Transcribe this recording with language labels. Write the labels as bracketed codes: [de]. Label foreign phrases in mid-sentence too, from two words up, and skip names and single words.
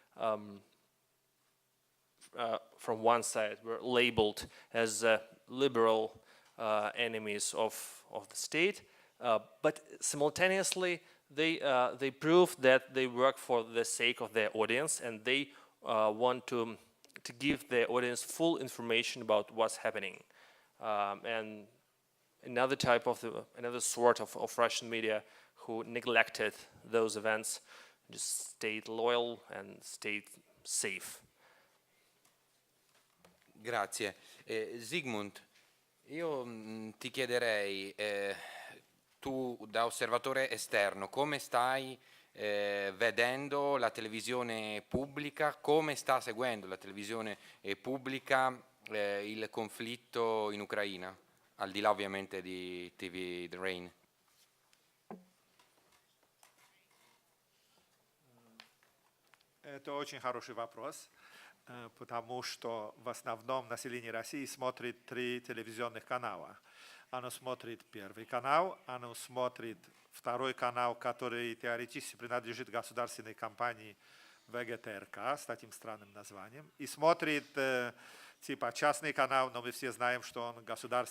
[en] from one side were labeled as liberal enemies of the state, but simultaneously they proved that they work for the sake of their audience, and they want to give the audience full information about what's happening. And another sort of Russian media who neglected those events just stayed loyal and stayed safe. [it] Grazie. Zygmunt, io ti chiederei, tu da osservatore esterno, come stai vedendo la televisione pubblica, come sta seguendo la televisione pubblica il conflitto in Ucraina, al di là ovviamente di TV The Rain? [ru] Это очень хороший вопрос, потому что в основном население России смотрит 3 телевизионных канала. Оно смотрит Первый канал, оно смотрит Второй канал, который теоретически принадлежит государственной компании ВГТРК с таким странным названием, и смотрит типа частный канал, но мы все знаем, что он государственный.